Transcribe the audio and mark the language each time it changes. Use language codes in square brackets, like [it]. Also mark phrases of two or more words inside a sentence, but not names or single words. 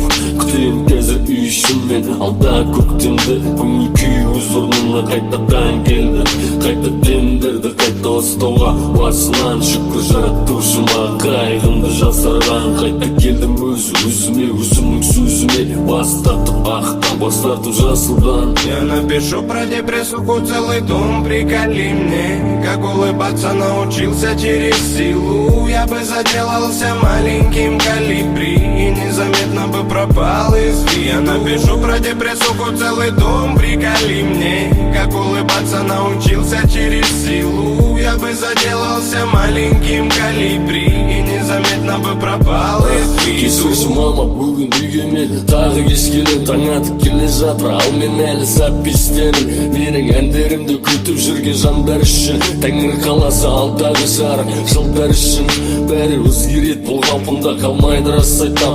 [kk] Күтейін қазір үй ішіммен, алда көктемді, көңіл күй өз орнына қайтадан келді. Қайта демдерді қайта ұстауға, басынан шүкір жаратушыма, қайғымды жасарған. Қайта келдім өзіме, өзімнің сөзіме, бас тартып ақтан, бас тартып жасылдан. [ru] Я напишу про депрессуху целый том, приколи мне, как улыбаться научился через силу. Я бы заделался маленьким колибри и незаметно бы пропал из виду. Я напишу про депрессуху целый том, приколи мне, как улыбаться научился через силу. Я бы заделался маленьким колибри и незаметно бы пропал из виду. [kk] Кешірші мама, бүгін үйге мен тағы кеш келем, таң атып келе жатыр, ал мен әлі запистерім. Менің әндерімді күтіп жүрген жандар үшін, тәңір қаласы алдағы жарық жылдар үшін. Бәрі өзгерет, бұл қалпында қалмайды, рас айтам.